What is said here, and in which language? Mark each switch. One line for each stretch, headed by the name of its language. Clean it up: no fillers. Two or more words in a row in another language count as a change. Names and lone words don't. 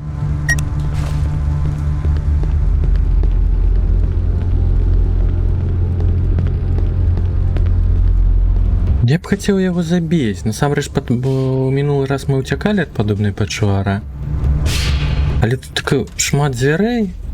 Russian: Я б хотел его забить.
Belarusian: Насамрэч, минулый раз мы уцякалі ад падобнай пачуара. Але тут такой шмат дзвярэй.